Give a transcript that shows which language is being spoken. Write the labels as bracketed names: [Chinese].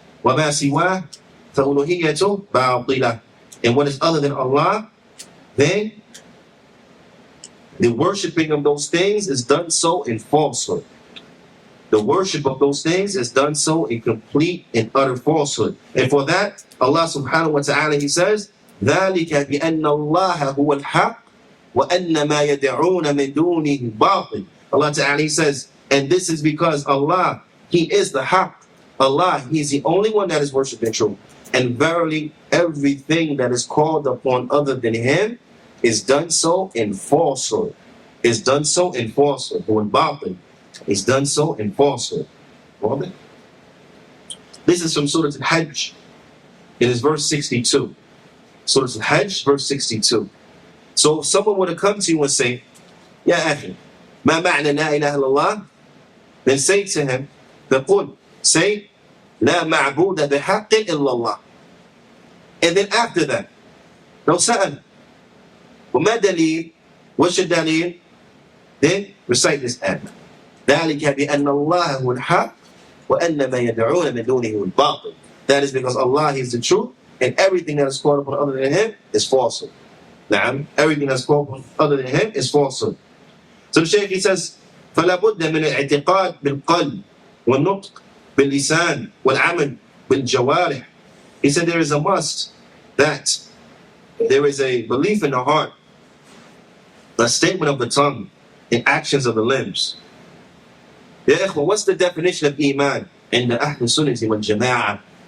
[Arabic] وَمَا سِوَاهُ فَأُلُوهِيَّتُهُ بَاطِلَةٌ. [English] And what is other than Allah, then the worshipping of those things is done so in falsehood. The worship of those things is done so in complete and utter falsehood. And for that, Allah subhanahu wa ta'ala, He says, [Arabic] ذَلِكَ بِأَنَّ اللَّهَ هُوَ الْحَقِّ وَأَنَّ مَا يَدْعُونَ مِن دُونِهِ بَاطِلٌ. [English] Allah ta'ala, He says, and this is because Allah, He is the haqq. Allah, He is the only one that is worshipped true. And verily, everything that is called upon other than Him is done so in falsehood. Is done so in falsehood. When batil is done so in falsehood. This is from Surah Al-Hajj. It is verse 62. Surah Al-Hajj, verse 62. So if someone would have come to you and say, [Arabic] Ya akhi, ma ma'na la ilaha illallah, [English] then say to him, فَقُلْ, say, [Arabic] la ma'buda bihaqqin illallah. [English] And then after that, [Arabic] لو سأل, وما دليل, [English] what's your dalil? Then recite this ayah. [Arabic] ذَلِكَ بِأَنَّ اللَّهَ هُوَ الْحَقِّ وَأَنَّ مَا يَدْعُونَ مِن دُونِهِ الْبَاطِلُ. [English] That is because Allah is the truth, and everything that is called upon other than Him is falsehood. Everything that's called upon other than Him is falsehood. So the Shaykh, he says, [Arabic] فَلَا بُدَّ مِنَ الْاعْتِقَادِ بِالْقَلْبِ وَالنُّطْقِ بِالْلِسَانِ وَالْعَمَلِ بِالْجَوَارِحِ. [English] He said there is a must that there is a belief in the heart, a statement of the tongue, and actions of the limbs. Ya ikhwan, what's the definition of Iman in the Ahl Sunnah wal Jama'ah?